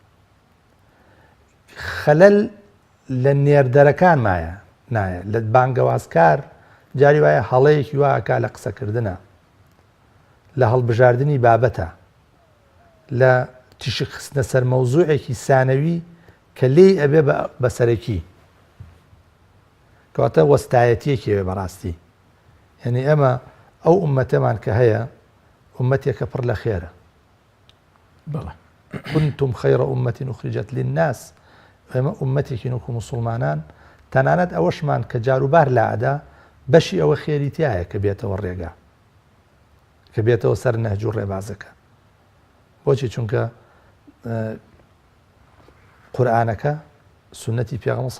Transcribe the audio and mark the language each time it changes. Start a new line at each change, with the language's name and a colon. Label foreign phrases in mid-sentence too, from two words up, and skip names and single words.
Central Kurdish: خەلەل لە نێردەرەکان مایە نایە لە بانگەوازکار جاری وایە هەڵەیەکی واکا لە قسەکردنە لە هەڵبژاردننی بابەتە لە تیشک خستنە سەر مەوزوعێکی سانەوی کە لێی ئەبێ بەسەرەکی کەواتە وەستایەتیەکێوێ بەڕاستی یعنی ئەمە ئەو ئومەتەمان کە هەیە ئومەتێکە پڕ لە خێرە
Arabic: كنتم خير أمة أخرجت للناس
Central Kurdish: ئێمە ئومەتێکی نوکو موسڵمانان تەنانەت ئەوەشمان کە جاروبار لاعدا بەشی ئەوە خێری تایە کە بێتەوە ڕێگا کە بێتەوە سەر نەهج و ڕێبازەکە بۆچی چونکە قورئانەکە سنەتی پێغەمبەر صلی